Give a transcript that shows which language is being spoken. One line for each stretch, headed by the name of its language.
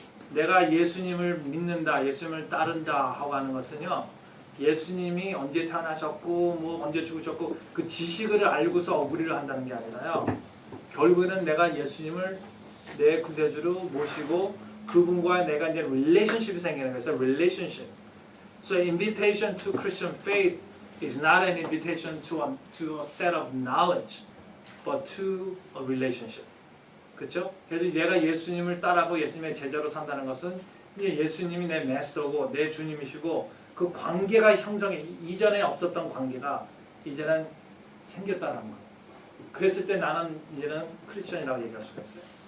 Korean: 내가 예수님을 믿는다, 예수님을 따른다 하고 하는 것은요, 예수님이 언제 태어나셨고, 뭐 언제 죽으셨고, 그 지식을 알고서 어그리를 한다는 게 아니라요. 결국에는 내가 예수님을 내 구세주로 모시고 그분과 내가 이제 relationship이 생기는 거예요. 그래서 relationship.
English: So invitation to Christian faith is not an invitation to a set of knowledge, but to a relationship.
Korean: 그렇죠? 그래서 내가 예수님을 따라고 예수님의 제자로 산다는 것은 이제 예수님이 내 마스터고 내 주님이시고 그 관계가 이전에 없었던 관계가 이제는 생겼다는 거예요. 그랬을 때 나는 이제는 크리스천이라고 얘기할 수가 있어요.